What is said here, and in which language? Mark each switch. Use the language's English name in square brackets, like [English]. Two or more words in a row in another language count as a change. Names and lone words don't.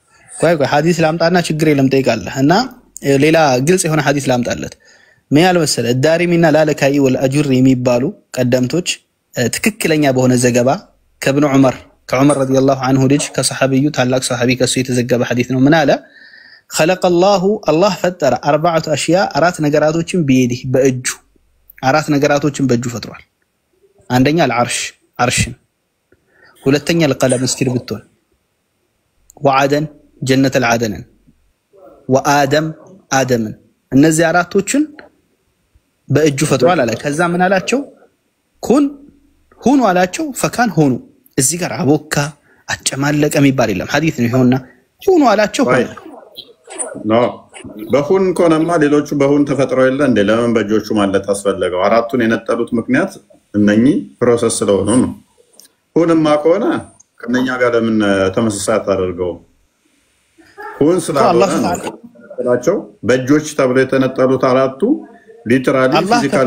[Amharic] ቆይ ሐዲስ ላምጣና ችግር የለም ጠይቃለህ እና ሌላ ግልጽ የሆነ ሐዲስ ላምጣለት ምን ያለ መሰለ ዳሪሚና ላለካይ ወልአጁር የሚባሉ ቀደምቶች ትክክለኛ በሆነ ዘገባ ከኢብኑ ዑመር ከዑመር [Arabic] رضي الله عنه [Amharic] ልጅ ከሰሐቢዩ ታላቅ ሰሐቢ ከሱ የተዘገበ ሐዲስ ነው ምን አለ [Arabic] خلق الله [Amharic] ፈጠረ 4 أشياء አራት ነገራቶችን بيده በእጁ አራት ነገራቶችን በእጁ ፈጥሯል አንደኛ العرش عرشን ሁለተኛ القلم እስክሪብቶን [Arabic] وعدن جنة العدن وآدم [Amharic] آدمን እነዚህ አራቶችን በእጁ ፈጥሯል አለ ከዛ ምን አላቸው ኩን ሁኑ አላቸው ፈካን ሆኑ እዚህ ጋር አቦካ አጨማለቀ የሚባል የለም ሐዲስ ነው ይሁንና ሁኑ አላቸው ነው በሁን ኮነማ ሌሎቹ በሁን ተፈጥረው የለ እንደ ለምን በእጆቹ ማለት አስፈልገው አራቱን የነጠሉት ምክንያት እነኚህ ፕሮሰስ ስለሆኑ ነው ሁንማ ከሆነ ከነኛ ጋር ለምን ተመሳሳይ አታደርገው ሁን ስላላቸው በእጆች ተብለው የተነጠሉት አራቱ [English] literally physically